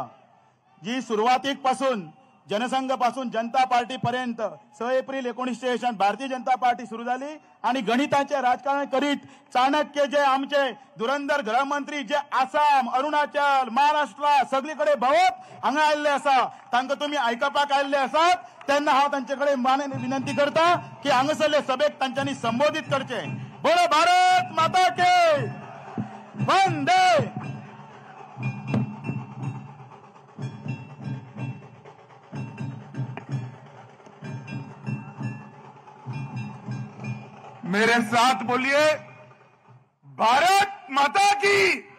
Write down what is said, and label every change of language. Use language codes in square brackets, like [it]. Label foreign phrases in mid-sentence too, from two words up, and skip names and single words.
[kok] जी सुरवातीक पासून जनसंघ पासून जनता पार्टी पर्यंत 6 एप्रिल 1960 भारतीय जनता पार्टी सुरू झाली आणि गणितांचे राजकारण करीत चाणक्य जे आमचे धुरंधर गृहमंत्री जे आसाम, अरुणाचल, महाराष्ट्र सगळीकडे भोंवत हांगा आयिल्ले आसा तांकां तुम्ही आयकपाक आयिल्ले आसात. तेन्ना हांव तांचेकडे विनंती करता की हांगासरले सभेक तांच्यांनी संबोधित करचे. [hi] बोलो भारत माता के वंदे. मेरे साथ बोलिए, भारत माता की.